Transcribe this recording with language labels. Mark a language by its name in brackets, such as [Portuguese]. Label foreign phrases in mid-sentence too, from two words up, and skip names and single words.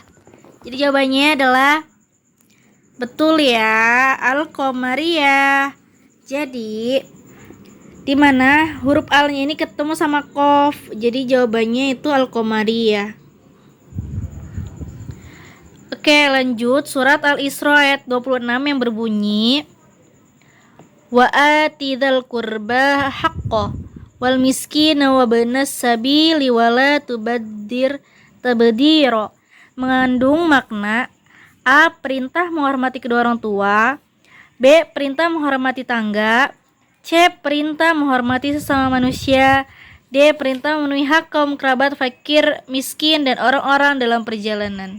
[Indonesian] Jadi jawabannya adalah betul ya, [Arabic] القمرية. [Indonesian] Jadi di mana huruf al-nya ini ketemu sama qaf. Jadi jawabannya itu al-qamariyah. Oke, lanjut surat Al-Isra ayat 26 yang berbunyi [Arabic] وآت ذا القربى حقه والمسكين وابن السبيل ولا تبذر تبذيرا. [Indonesian] Mengandung makna A. Perintah menghormati kedua orang tua, B. Perintah menghormati tangga, C. Perintah menghormati sesama manusia, D. Perintah memenuhi hak kaum kerabat, fakir, miskin, dan orang-orang dalam perjalanan.